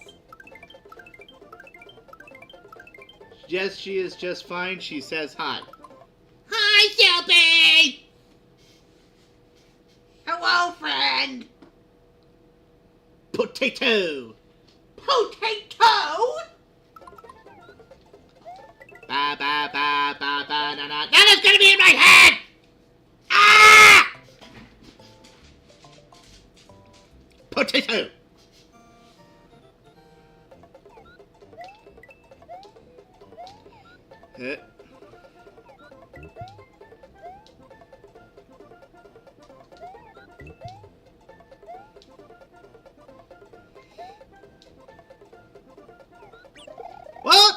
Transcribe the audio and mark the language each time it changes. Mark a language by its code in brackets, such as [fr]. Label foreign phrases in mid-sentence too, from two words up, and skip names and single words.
[en] Yes, she is just fine. She says hi. Hi, Shelby! Hello, friend. Potato! Potato? Ba ba ba ba ba na na. That is gonna be in my head! Ah! Potato! Hit. What?